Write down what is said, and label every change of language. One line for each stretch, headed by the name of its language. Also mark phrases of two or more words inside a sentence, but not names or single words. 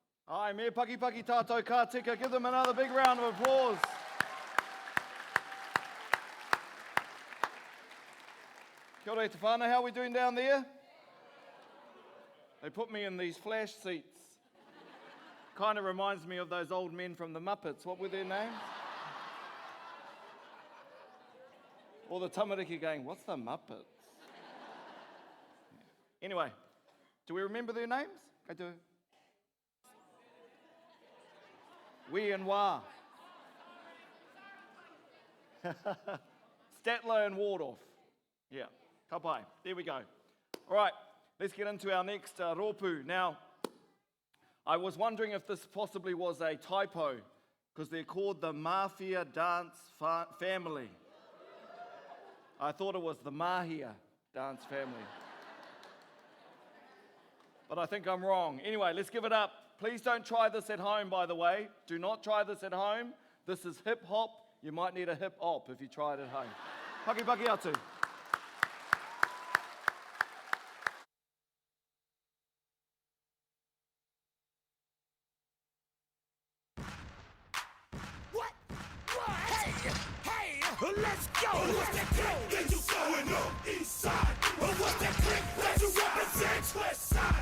Māori: Ai, me paki paki tātou ka tika.
English: Give them another big round of applause.
Māori: Kia ora te whānau,
English: how are we doing down there? They put me in these flash seats. Kind of reminds me of those old men from the Muppets. What were their names? Or the tamariki going, what's the Muppets? Anyway, do we remember their names? I do. We and Wah. Statler and Wardorf. Yeah,
Māori: ka pai.
English: There we go. All right, let's get into our next rōpū. Now, I was wondering if this possibly was a typo, because they're called the Mafia Dance Family. I thought it was the Mahia Dance Family. But I think I'm wrong. Anyway, let's give it up. Please don't try this at home, by the way. Do not try this at home. This is hip hop. You might need a hip hop if you try it at home.
Māori: Paki paki atu.
English: What? Hey, let's go. What's that click that you going on east side? Or what's that click that you represent west side?